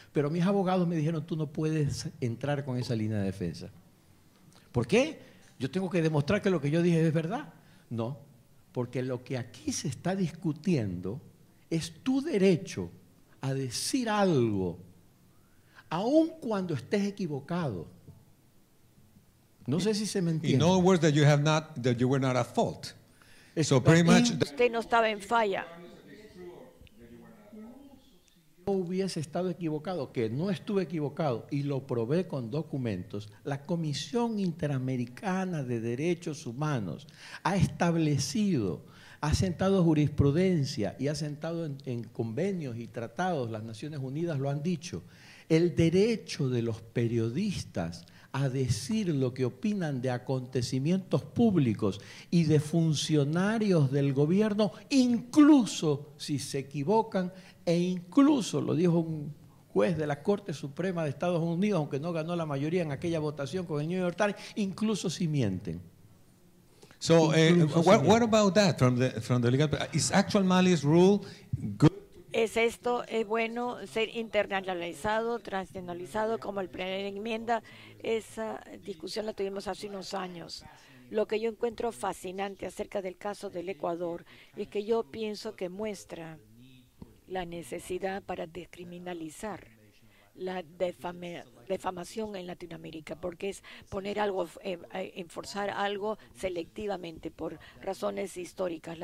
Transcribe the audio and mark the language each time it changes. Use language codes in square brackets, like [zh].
[es] Pero mis abogados me dijeron, tú no puedes entrar con esa línea de defensa. ¿Por qué? Yo tengo que demostrar que lo que yo dije es verdad. No, porque lo que aquí se está discutiendo es tu derecho a decir algo, aun cuando estés equivocado. No sé si se me entiende. [en] In other words, that you were not at fault. So pretty much. [es] Usted no estaba en falla. No hubiese estado equivocado, que no estuve equivocado y lo probé con documentos. La Comisión Interamericana de Derechos Humanos ha establecido, ha sentado jurisprudencia y ha sentado en convenios y tratados, las Naciones Unidas lo han dicho, el derecho de los periodistas a decir lo que opinan de acontecimientos públicos y de funcionarios del gobierno, incluso si se equivocan, e incluso, lo dijo un juez de la Corte Suprema de Estados Unidos, aunque no ganó la mayoría en aquella votación con el New York Times, incluso si mienten. [en] So, what about that from the legal? Is actual malice rule good? [es] ¿Es bueno ser internacionalizado, transnacionalizado como el primera enmienda? Esa discusión la tuvimos hace unos años. Lo que yo encuentro fascinante acerca del caso del Ecuador es que yo pienso que muestra la necesidad para descriminalizar la defamación en Latinoamérica, porque es poner algo, enforzar algo selectivamente por razones históricas.